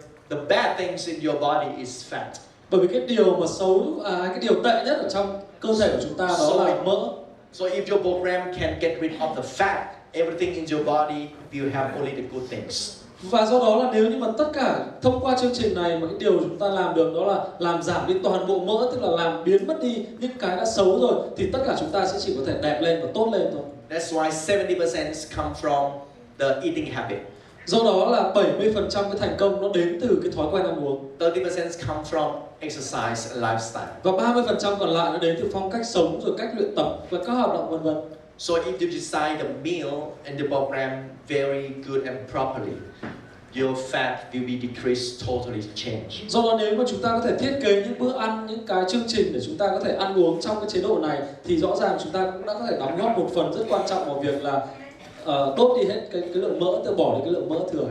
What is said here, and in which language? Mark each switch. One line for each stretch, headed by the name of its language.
English: The bad things in your body is fat.
Vietnamese: Bởi vì cái điều mà xấu, cái điều tệ nhất ở trong cơ thể của chúng ta đó là mỡ.
English: So if your program can get rid of the fat, everything in your body will have only the good things.
Vietnamese: Và do đó là nếu như mà tất cả thông qua chương trình này mà cái điều chúng ta làm được đó là làm giảm đi toàn bộ mỡ, tức là làm biến mất đi những cái đã xấu rồi, thì tất cả chúng ta sẽ chỉ có thể đẹp lên và tốt lên thôi.
English: That's why 70% come from the eating habit.
Vietnamese: Do đó là 70% cái thành công nó đến từ cái thói quen ăn uống.
English: 30% come from exercise and lifestyle.
Vietnamese: Và 30% còn lại nó đến từ phong cách sống, rồi cách luyện tập và các hoạt động vân vân.
English: So if you design the meal and the program very good and properly, your fat will be decreased, totally change.
Vietnamese: Do đó nếu mà chúng ta có thể thiết kế những bữa ăn, những cái chương trình để chúng ta có thể ăn uống trong cái chế độ này, thì rõ ràng chúng ta cũng đã có thể đóng góp một phần rất quan trọng vào việc là đốt đi hết cái lượng mỡ, từ bỏ đi cái lượng mỡ thừa.